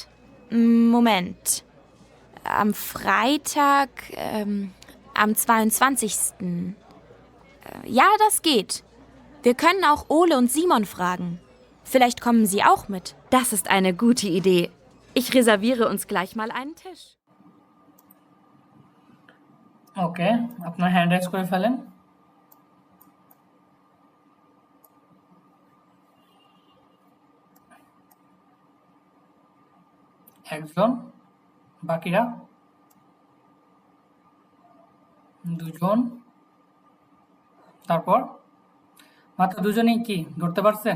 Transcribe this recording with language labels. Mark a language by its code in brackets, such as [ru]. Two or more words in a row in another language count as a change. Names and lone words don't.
[de] Moment. Am Freitag, am 22. Ja, das geht. Wir können auch Ole und Simon fragen. Vielleicht kommen sie auch mit. Das ist eine gute Idee. Ich reserviere uns gleich mal einen Tisch. [bn] ওকে, আপনার হ্যান্ড রাইজ করে ফেলেন। একজন, বাকিরা 2 জন, তারপর মাত্র 2 জনই কি ধরতে পারছেন?